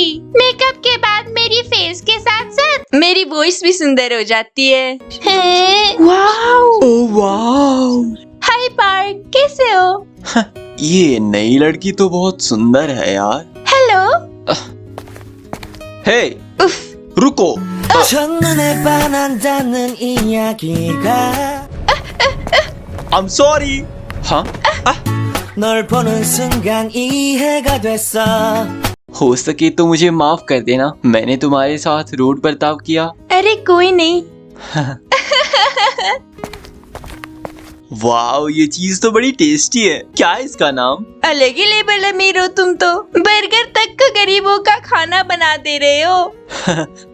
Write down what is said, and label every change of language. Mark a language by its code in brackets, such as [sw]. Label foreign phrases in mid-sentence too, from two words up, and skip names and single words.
[hi] मेकअप के बाद मेरी फेस के साथ साथ मेरी वॉइस भी सुंदर हो जाती है। वाओ, ओह वाओ। हाय पार्क, कैसे हो? ये नई लड़की तो बहुत सुंदर है यार। हेलो। हे, रुको। [ko] 첫눈에 반한다는 이야기가 [en] I'm sorry. [hi] हाँ? [ko] 널 보는 순간 이해가 됐어. [hi] हो सके तो मुझे माफ कर देना, मैंने तुम्हारे साथ रूड बर्ताव किया। अरे कोई नहीं। वाओ, ये चीज तो बड़ी टेस्टी है। क्या है इसका नाम? अलग ही लेवल अमीर हो तुम तो। बर्गर तक का गरीबों का खाना बना दे रहे हो।